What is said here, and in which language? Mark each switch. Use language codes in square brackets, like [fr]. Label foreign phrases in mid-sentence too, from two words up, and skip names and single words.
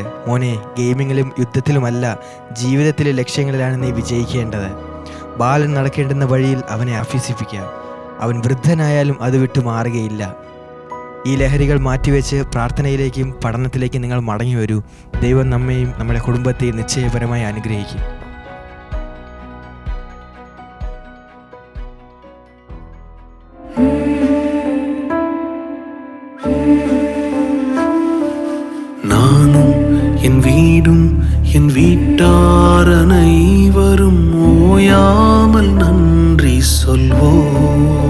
[ml] മോനെ, ഗെയിമിങ്ങിലും യുദ്ധത്തിലുമല്ല, ജീവിതത്തിലെ ലക്ഷ്യങ്ങളിലാണ് നീ വിജയിക്കേണ്ടത്. ബാലൻ നടക്കേണ്ടുന്ന വഴിയിൽ അവനെ അഭ്യസിപ്പിക്കുക. അവൻ വൃദ്ധനായാലും അത് വിട്ടു മാറുകയില്ല. ഈ ലഹരികൾ മാറ്റിവെച്ച് പ്രാർത്ഥനയിലേക്കും പഠനത്തിലേക്കും നിങ്ങൾ മടങ്ങി വരൂ. ദൈവം നമ്മെയും നമ്മുടെ കുടുംബത്തെയും നിശ്ചയപരമായി അനുഗ്രഹിക്കും. [ta] நானும் என் வீடும் என் வீட்டார் அனைவரும் ஓயாமல் நன்றி சொல்வோம்.